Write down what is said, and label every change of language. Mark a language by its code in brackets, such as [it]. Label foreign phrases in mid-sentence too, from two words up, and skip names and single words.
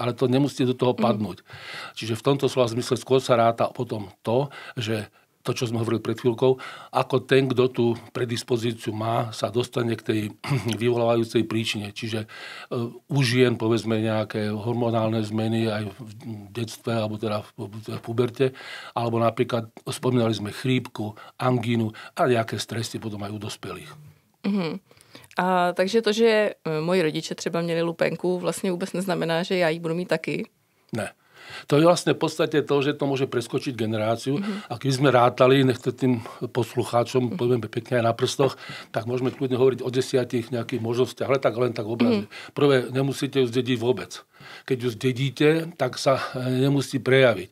[sk] Ale to nemusí do toho padnúť. Čiže v tomto slova zmysle skôr sa ráta potom to, že to, čo sme hovorili pred chvíľkou, ako ten, kto tú predispozíciu má, sa dostane k tej vyvolávajúcej príčine. Čiže u žien, povedzme, nejaké hormonálne zmeny aj v detstve, alebo teda v puberte, alebo napríklad spomínali sme chrípku, angínu a nejaké stresy potom aj u dospelých. [cs] A takže to, že moji rodiče třeba měli lupenku, vlastně vůbec neznamená, že já ji budu mít taky? Ne. [sk] To je vlastne v podstate to, že to môže preskočiť generáciu. A keby sme rátali, nechce tým poslucháčom, povieme pekne aj na prstoch, tak môžeme kľudne hovoriť o 10 nejakých možnostiach, ale tak len tak obrazne. Prvé, nemusíte ju zdediť vôbec. Keď ju zdedíte, tak sa nemusí prejaviť.